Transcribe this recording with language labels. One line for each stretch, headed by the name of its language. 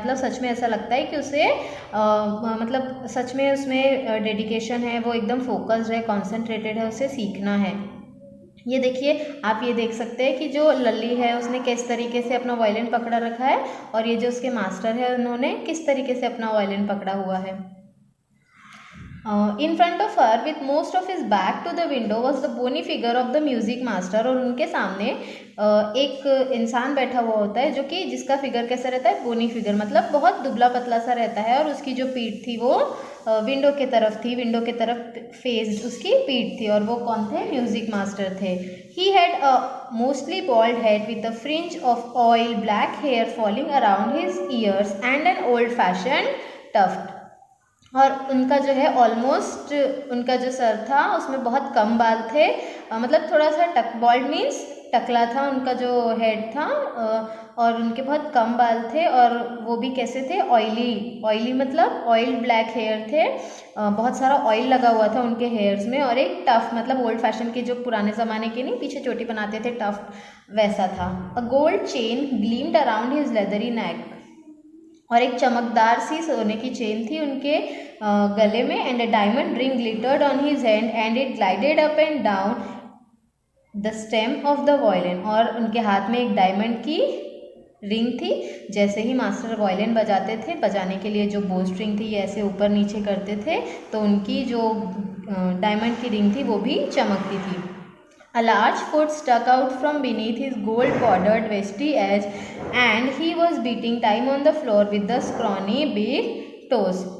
Hindi: मतलब सच में ऐसा लगता है कि उसे मतलब सच में उसमें डेडिकेशन है, वो एकदम फोकस्ड है, कॉन्सेंट्रेटेड है, उसे सीखना है। ये देखिए, आप ये देख सकते हैं कि जो लल्ली है उसने किस तरीके से अपना वायलिन पकड़ा रखा है, और ये जो उसके मास्टर है उन्होंने किस तरीके से अपना वायलिन पकड़ा हुआ है।
English: In front of her with most of his back to the window was the bony figure of the music master।
Hindi: और उनके सामने एक इंसान बैठा हुआ होता है जो कि जिसका फिगर कैसा रहता है, बोनी फिगर, मतलब बहुत दुबला पतला सा रहता है, और उसकी जो पीठ थी वो विंडो के तरफ थी, विंडो के तरफ फेस्ड उसकी पीठ थी। और वो कौन थे, म्यूजिक मास्टर थे।
English: He had a mostly bald head with a fringe of oil black hair falling around his ears and an old fashioned tuft।
Hindi: और उनका जो है ऑलमोस्ट उनका जो सर था उसमें बहुत कम बाल थे, मतलब थोड़ा सा बॉल्ड मीन्स टकला था उनका जो हेड था, और उनके बहुत कम बाल थे, और वो भी कैसे थे, ऑयली मतलब ऑयल ब्लैक हेयर थे, बहुत सारा ऑयल लगा हुआ था उनके हेयर्स में, और एक टफ मतलब ओल्ड फैशन के जो पुराने ज़माने के नहीं पीछे चोटी बनाते थे टफ, वैसा था।
English: A gold chain gleamed around his leathery neck.
Hindi: और एक चमकदार सी सोने की चेन थी उनके गले में।
English: And a diamond ring glittered on his hand and it glided up and down the stem of the violin.
Hindi: और उनके हाथ में एक डायमंड की रिंग थी। जैसे ही मास्टर वायलिन बजाते थे, बजाने के लिए जो बो स्ट्रिंग थी ये ऐसे ऊपर नीचे करते थे, तो उनकी जो डायमंड की रिंग थी वो भी चमकती थी।
English: A large foot stuck out from beneath his gold-bordered vesty edge, and he was beating time on the floor with the scrawny big toes।